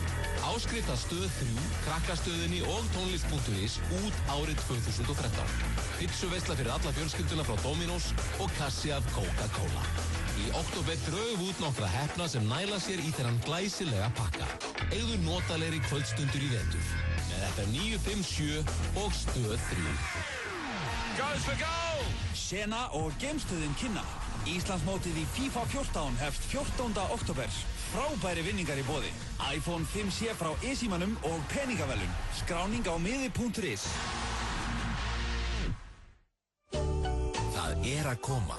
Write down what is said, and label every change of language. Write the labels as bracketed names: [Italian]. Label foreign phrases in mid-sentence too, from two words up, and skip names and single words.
[Icelandic] Áskrift að Stöð 3, Krakkastöðinni og tónlist.is út árið 2013. Pizzuveisla fyrir alla fjölskylduna frá Dominos og kassi af Coca-Cola. Í október drögum út nokkra heppna sem næla sér í þennan glæsilega pakka. Eigðu notalegri kvöldstundur í vetur með FM 957 og Stöð 3. [English] Goes for goal! [Icelandic] Sena og geimstöðin kynna. Íslandsmótið í FIFA 14 hefst 14. október. Frábæri vinningar í boði. iPhone 5C frá e-símanum og peningavelun. Skráning á miði.is. Það er að koma.